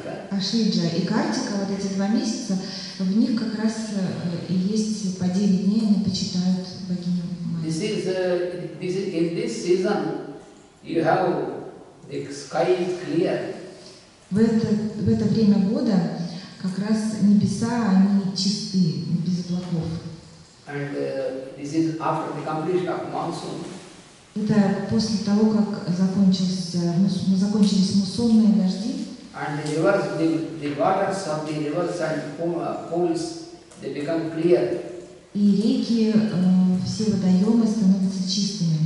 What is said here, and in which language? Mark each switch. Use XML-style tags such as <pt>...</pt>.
<ru>Ашвиджа и Картика, вот эти 2 месяца, в них как раз и есть по 9 дней они почитают богиню матери.</ru> <en>In this season you have the sky is clear.</en> <ru>В это время года как раз небеса, они чисты, без облаков.</ru> <en>And this is after the completion of monsoon.</en> <ru>Это после того, как закончились муссонные дожди.</ru> <en>And the waters of the rivers and pools, they become clear.</en> <ru>И реки, все водоемы становятся чистыми.</ru>